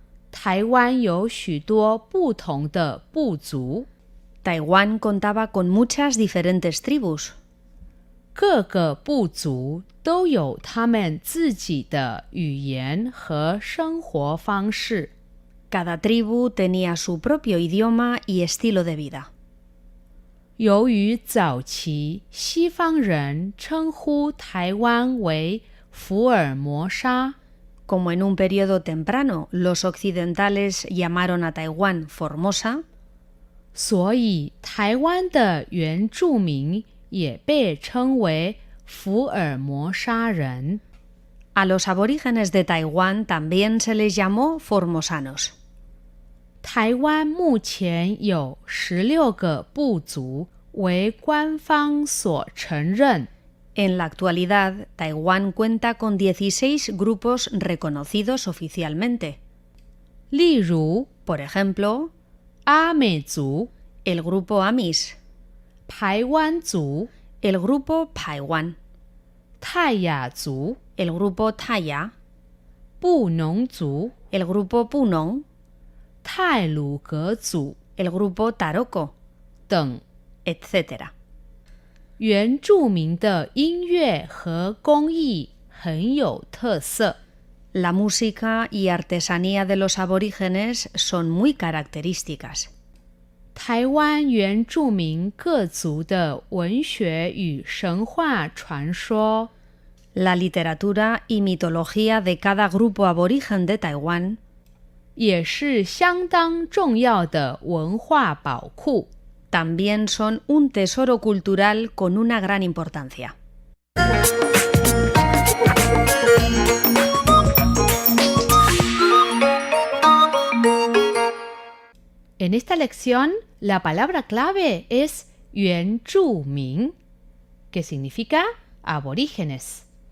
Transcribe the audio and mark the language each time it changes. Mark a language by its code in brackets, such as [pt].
[zh] 台湾有许多不同的部族， [es] Taiwán contaba con muchas diferentes tribus. [zh] 各个部族都有他们自己的语言和生活方式。 [es] Cada tribu tenía su propio idioma y estilo de vida. [zh] 由于早期西方人称呼台湾为福尔摩沙， [es] Como en un periodo temprano los occidentales llamaron a Taiwán Formosa, [zh] 所以台湾的原住民也被称为福尔摩沙人。 [es] a los aborígenes de Taiwán también se les llamó formosanos. [zh] 台湾目前有16个部族为官方所承认。 [es] En la actualidad, Taiwán cuenta con 16 grupos reconocidos oficialmente. [zh] 例如 [es] Por ejemplo, [zh] 阿美族、 [es] el grupo Amis, [zh] 排湾族、 [es] el grupo Paiwan, [zh] 泰雅族、 [es] el grupo Taya, [zh] 布农族、 [es] el grupo Punong, [zh] 太鲁阁族 [es] el grupo Taroko, [zh] 等。 [es] etc. [zh] 原住民的音乐和工艺很有特色。 [es] La música y artesanía de los aborígenes son muy características. [zh] 台湾原住民各族的文学与神话传说 [es] La literatura y mitología de cada grupo aborigen de Taiwán [zh] 也是相当重要的文化宝库。 [es] también son un tesoro cultural con una gran importancia. En esta lección, la palabra clave es 原住民, que significa aborígenes.